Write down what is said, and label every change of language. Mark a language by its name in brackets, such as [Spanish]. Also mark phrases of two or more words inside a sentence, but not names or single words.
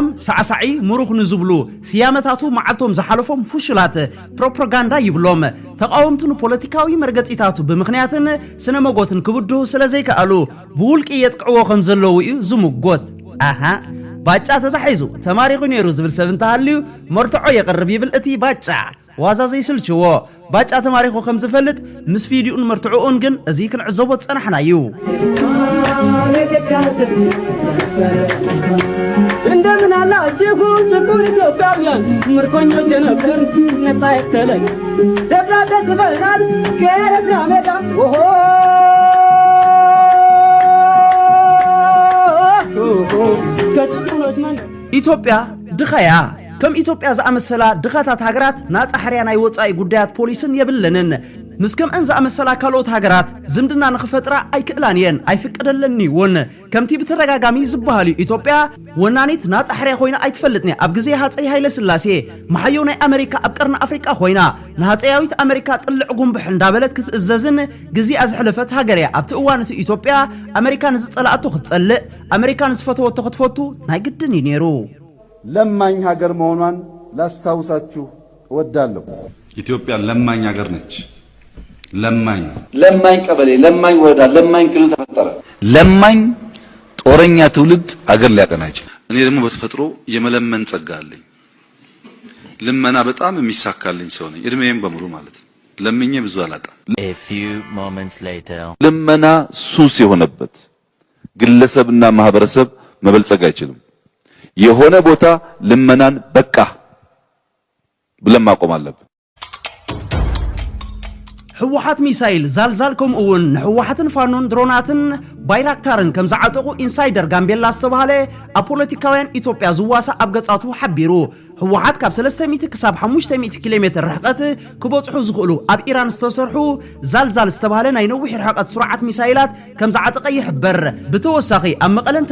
[Tigrinya] ሳዕሳዒ ምሩኽ ንዝብሉ ስያመታቱ መዓልቶም ዝሓለፎም ፉሽላት ፕሮፓጋንዳ ይብሎም ተቃወምቱን ፖለቲካዊ መርገጺታቱ ብምኽንያትን ስነ መጎትን ክብድሁ ስለዘይከኣሉ ብውልቂ የጥቅዕዎ ከም ዘለዉ እዩ ዝምጎት ኣሃ ባጫ ተታሒዙ ተማሪኹ ነይሩ ዝብል ሰብ እንተሃልዩ መርትዖ የቕርብ ይብል እቲ ባጫ ዋዛ ዘይስልችዎ ባጫ ተማሪኹ ከም ዝፈልጥ ምስ ቪድዮን መርትዖን ግን እዚ ክንዕዘቦ ፀናሕና እዩ [Amharic] እንደምን አላችሁ ችኩር ኢትዮጵያውያን ምርኮኞች ነበር ነፃ ይተለይ ደብዳቤ ጽፈናል ከኤርትራ ሜዳ [Tigrinya] ኦሆ ኢትዮጵያ ድኸያ ከም ኢትዮጵያ ዝኣመሰላ ድኻታት ሃገራት ናጻሕርያ ናይ ወጻኢ ጉዳያት ፖሊስን የብለንን ምስከም እንዛ ኣመሰላ ካልኦት ሃገራት ዝምድና ንኽፈጥራ ኣይክእላንየን ኣይፍቀደለኒውን ከምቲ ብተረጋጋሚ ዝበሃሉ ኢትዮጵያ ወናኒት ናጻሕርያ ኮይና ኣይትፈልጥኒ ኣብ ግዜ ሃፀይ ሃይለ ስላሴ መሓየው ናይ ኣሜሪካ ኣብ ቀርኒ ኣፍሪቃ ኮይና ንሃፀያዊት ኣሜሪካ ጥልዕ ጉንብሕ እንዳበለት ክትእዘዝን ግዜ ኣዝሕለፈት ሃገር እያ ኣብቲ እዋን እቲ ኢትዮጵያ ኣሜሪካ ንዝፀላእቶ ክትፀልእ ኣሜሪካ ንዝፈተወቶ ክትፈቱ ናይ ግድን እዩ ነይሩ [Amharic] ለማኝ ሀገር መሆኗን ላስታውሳችሁ እወዳለሁ ኢትዮጵያ ለማኝ ሀገር ነች ለማኝ ቀበሌ ለማኝ ወረዳ ለማኝ ክልል ተፈጠረ ለማኝ ጦረኛ ትውልድ አገር ሊያቀና ይችላል እኔ ደግሞ በተፈጥሮ የመለመን ጸጋ አለኝ ልመና በጣም የሚሳካልኝ ሰው ነኝ እድሜዬም በሙሉ ማለት ነው ለምኜ ብዙ አላጣም ልመና ሱስ የሆነበት ግለሰብና ማህበረሰብ መበልጸግ አይችልም የሆነ ቦታ ልመናን በቃ ብለን ማቆም አለብን [Tigrinya] ሕወሓት ሚሳይል ዛልዛል ከምኡውን ንሕወሓትን ፋኖን ድሮናትን ባይራክታርን ከም ዝዓጠቑ ኢንሳይደር ጋምቤላ ዝተባሃለ ኣብ ፖለቲካውያን ኢትዮጵያ ዝዋሳ ኣብ ገጻቱ ሓቢሩ ሕወሓት ካብ 300 ክሳብ 500 ኪሎ ሜትር ርሕቀት ክበጽሑ ዝኽእሉ ኣብ ኢራን ዝተሰርሑ ዛልዛል ዝተባሃለ ናይ ነዊሕ ርሕቀት ስርዓት ሚሳይላት ከም ዝዓጠቐ ይሕበር ብተወሳኺ ኣብ መቐለን